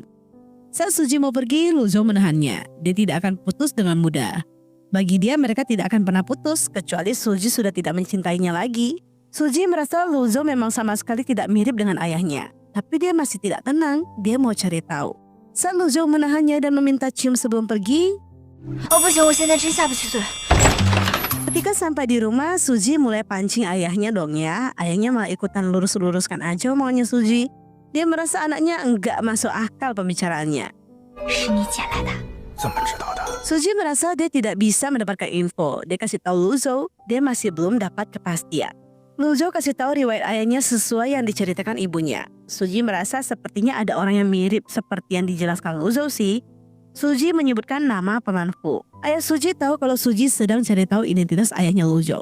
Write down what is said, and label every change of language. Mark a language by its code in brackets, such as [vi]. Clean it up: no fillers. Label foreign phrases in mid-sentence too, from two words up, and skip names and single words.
[id] Saat Suji mau pergi, Luzhou menahannya. Dia tidak akan putus dengan mudah. Bagi dia mereka tidak akan pernah putus kecuali Suji sudah tidak mencintainya lagi. Suji merasa Luzhou memang sama sekali tidak mirip dengan ayahnya. Tapi dia masih tidak tenang, dia mau cari tahu. Saat Luzhou menahannya dan meminta cium sebelum pergi. [zh] Oh, 不行，我现在真下不去嘴。 [id] Ketika sampai di rumah, Suji mulai pancing ayahnya dong ya. Ayahnya malah ikutan lurus-luruskan aja omongannya Suji. Dia merasa anaknya enggak masuk akal pembicaraannya. [zh] 是你捡来的。怎么知道的？ [id] Suji merasa dia tidak bisa mendapatkan info. Dia kasih tahu Luzhou, dia masih belum dapat kepastian. Luzhou kasih tahu riwayat ayahnya sesuai yang diceritakan ibunya. Suji merasa sepertinya ada orang yang mirip seperti yang dijelaskan Luzhou sih. Suji menyebutkan nama Paman Fu. Ayah Suji tahu kalau Suji sedang cari tahu identitas ayahnya Luzhou.